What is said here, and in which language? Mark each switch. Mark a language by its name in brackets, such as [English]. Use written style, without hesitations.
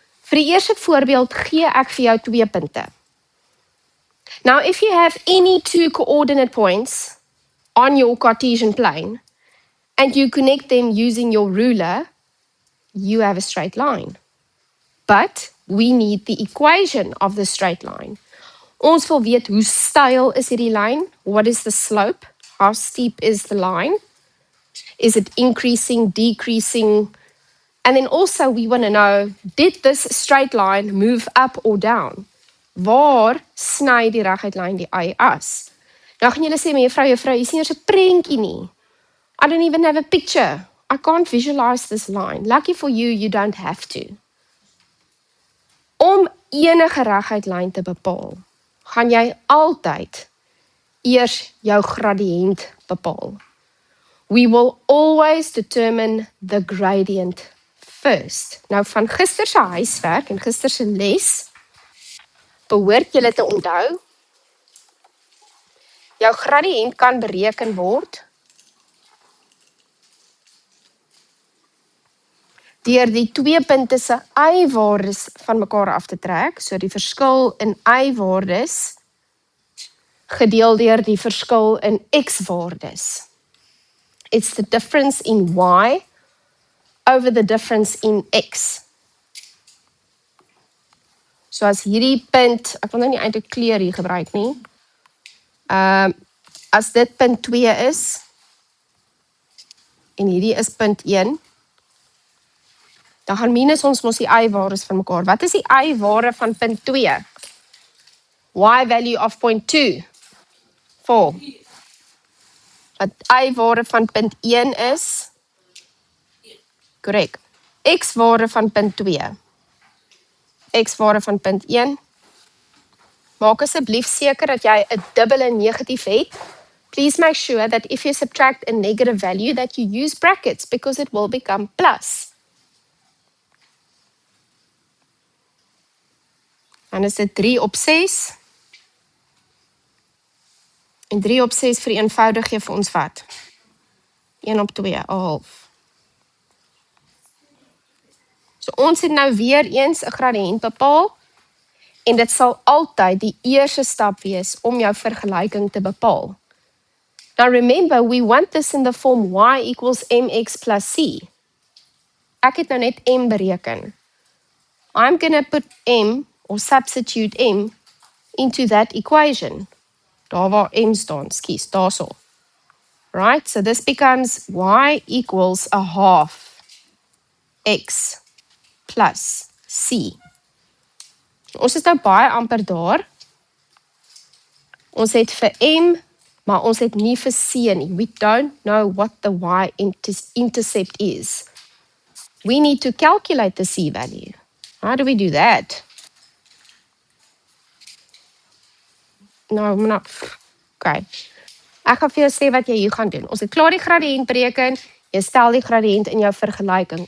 [Afrikaans] Vir die eerste voorbeeld gee ek vir jou 2 punte. [English] Now, if you have any 2 coordinate points on your Cartesian plane and you connect them using your ruler, you have a straight line. But we need the equation of the straight line. [Afrikaans] Ons wil weet hoe steil is hierdie lyn? [English] What is the slope? How steep is the line? Is it increasing, decreasing? And then also we want to know, did this straight line move up or down? [Afrikaans] Waar sny die reguitlyn die y-as? Nou gaan julle sê, mevrou, hier is nie eers 'n prentjie nie. [English] I don't even have a picture. I can't visualize this line. Lucky for you, you don't have to. [Afrikaans] Om enige reguitlyn te bepaal, gaan jy altyd eers jou gradiënt bepaal. [English] We will always determine the gradient first. [Afrikaans] Nou van gister se huiswerk en gister se les, behoort julle te onthou, jou gradiënt kan bereken word deur die 2 punte se y-waardes van mekaar af te trek, so die verskil in y-waardes gedeel deur die verskil in x-waardes. [English] It's the difference in y over the difference in x. [Afrikaans] So as hierdie punt, ek wil nou nie eintlik kleur hier gebruik nie. As dit punt 2 is, en hierdie is punt 1, dan gaan minus ons mos die y-waardes van mekaar. Wat is die y-waarde van punt 2? [English] Y value of point 2? [Afrikaans] 4. Wat y-waarde van punt 1 is? Correct. X-waarde van punt 2. X-waarde van punt 1. Maak asseblief seker dat jy 'n dubbele negatief het. [English] Please make sure that if you subtract a negative value that you use brackets because it will become plus. [Afrikaans] Dan is dit 3 op 6. En 3 op 6 vereenvoudig gee vir ons wat? 1 op 2, 'n half. So ons het nou weer eens 'n gradiënt bepaal en dit sal altyd die eerste stap wees om jou vergelyking te bepaal. [English] Now remember, we want this in the form y equals mx plus c. [Afrikaans] Ek het nou net m bereken. [English] I'm going to put m or substitute m into that equation. [Afrikaans] Daar waar m staan, skies, daarso. [English] Right, so this becomes y equals a half x plus c. [Afrikaans] Ons is nou baie amper daar. Ons het vir m, maar ons het nie vir c nie. [English] We don't know what the y-intercept is. We need to calculate the c value. How do we do that? [Afrikaans] No, okay. Ek gaan vir jou sê wat jy hier gaan doen. Ons het klaar die gradiënt bereken. Jy stel die gradiënt in jou vergelyking.